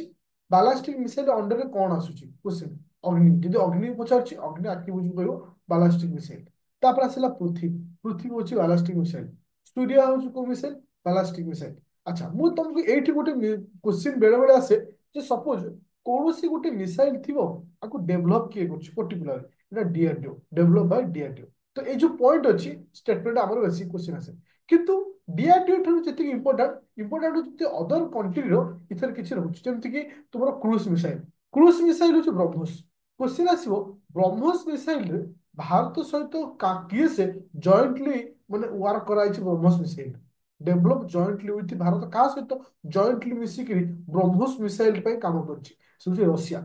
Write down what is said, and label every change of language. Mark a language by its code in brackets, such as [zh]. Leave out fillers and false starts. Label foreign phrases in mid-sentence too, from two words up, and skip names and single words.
[en] ballistic missile underରେ [or] କଣ ଆସୁଛି କ୍ୱେଶ୍ଚିନ୍ ଅଗ୍ନି ଯଦି ଅଗ୍ନି ପଚାରୁଛି ଅଗ୍ନି ଆଖି ବୁଝି କହିବ [en] ballistic missile. [or] ତାପରେ ଆସିଲା ପୃଥିବୀ ପୃଥିବୀ ହଉଛି [en] ballistic missile. [or] ସୂର୍ୟ ହଉଛି କୋଉ [en] missile ballistic missile. [or] ଆଚ୍ଛା ମୁଁ ତମକୁ ଏଇଠି ଗୋଟେ କ୍ୱେଶ୍ଚିନ୍ ବେଳେ ବେଳେ ଆସେ ଯେ ସପୋଜ କୌଣସି ଗୋଟେ ମିସାଇଲ ଥିବ ଆକୁ ଡେଭଲପ କିଏ କରୁଛି ପର୍ଟିକୁଲାର এটা ডিআরডিও [en] develop by DRDO. [or] ତ ଏଇ ଯେ ପଏଣ୍ଟ ଅଛି ଷ୍ଟେଟମେଣ୍ଟ ଆମର ବେଶୀ କ୍ୱେଶ୍ଚିନ୍ ଆସେ କିନ୍ତୁ ଡିଆରଡିଓ ଠାରୁ ଯେତିକି ଇମ୍ପୋର୍ଟାଣ୍ଟ ହଉଛି [en] other countryର [or] ଏଥିରେ କିଛି ରହୁଛି ଯେମିତିକି ତୁମର [en] cruise missile [or] ହଉଛି ବ୍ରହ୍ମୋସ। କ୍ୱେଶ୍ଚିନ୍ ଆସିବ ବ୍ରହ୍ମୋସ ମିସାଇଲରେ ଭାରତ ସହିତ କିଏ ସେ ଜଏଣ୍ଟଲି ମାନେ ୱାର୍କ କରାଯାଇଛି ବ୍ରହ୍ମୋସ [en] missile develop jointly with [or] ଭାରତ କାହା ସହିତ ଜଏଣ୍ଟଲି ମିଶିକିରି ବ୍ରହ୍ମୋସ ମିସାଇଲ ପାଇଁ କାମ କରିଛି ସେ ହଉଛି ରଷିଆ।